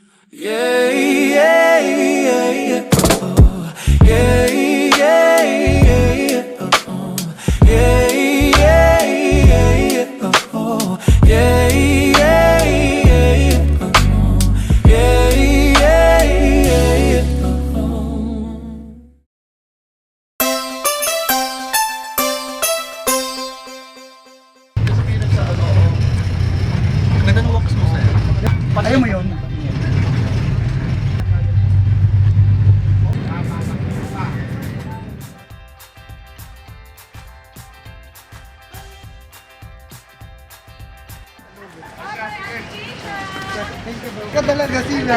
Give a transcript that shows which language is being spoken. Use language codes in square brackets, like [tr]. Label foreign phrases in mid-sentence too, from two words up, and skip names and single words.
[en] Yeah, yeah, yeah, yeah. Oh, yeah, yeah, yeah, yeah. Oh, yeah, yeah, yeah, yeah. Oh, yeah, yeah, yeah, yeah. Oh, yeah, yeah, yeah, yeah. Oh. [tl] Ganda ng walks mo sa'yo. Ayaw mo yun? Ka talaga sila.